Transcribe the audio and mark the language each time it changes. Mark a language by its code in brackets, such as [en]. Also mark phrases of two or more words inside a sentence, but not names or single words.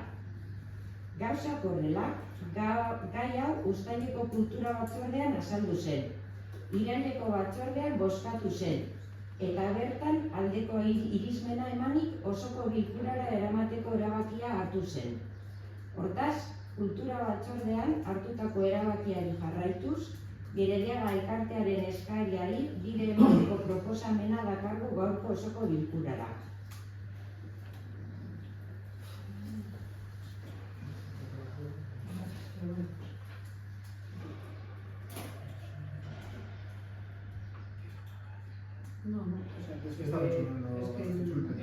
[eu] Gauzak horrela, gai hau Uztaileko kultura batzordean azaldu zen, Iraileko batzordean bozkatu zen, eta bertan aldeko irizmena emanik osoko bilkurara eramateko erabakia hartu zen. Hortaz, kultura batzordean hartutako erabakiari jarraituz, Gerediaga elkartearen eskariari bide emateko proposamena dakargu gaurko osoko bilkurara. [es] No, o sea, pues Está resumiendo es que el